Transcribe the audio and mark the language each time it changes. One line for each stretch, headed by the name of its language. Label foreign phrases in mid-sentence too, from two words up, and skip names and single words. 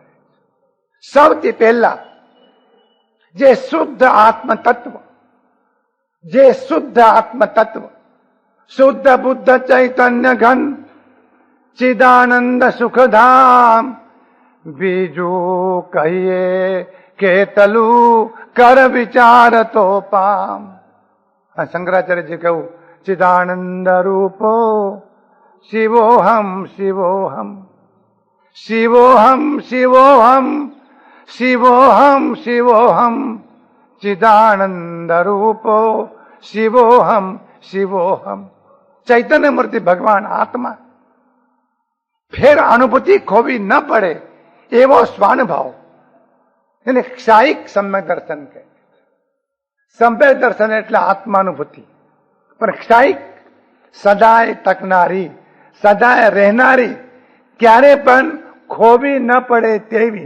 Gujarati: સૌથી પહેલા જે શુદ્ધ આત્મ તત્વ, શુદ્ધ બુદ્ધ ચૈતન્ય ઘન ચિદાનંદ સુખધામ, બીજું કહીએ કેતલું કર વિચાર તો પામ. શંકરાચાર્યજી કહ્યું,
Sanskrit: चिदानन्द रूपो शिवोऽहम् शिवोऽहम् शिवोऽहम् शिवोऽहम् शिवोऽहम् शिवोऽहम् चिदानन्द रूपो शिवोऽहम् शिवोऽहम्.
Gujarati: ચૈતન્ય મૂર્તિ ભગવાન આત્મા. ફેર અનુભૂતિ ખોવી ન પડે એવો સ્વાનુભાવ, એને ક્ષાયિક સમ્યક દર્શન કહે. સમ્યક દર્શન એટલે આત્માનુભૂતિ, પણ ક્ષાયિક સદાય ટકનારી, સદાય રહેનારી, ક્યારે પણ ખોવી ન પડે તેવી.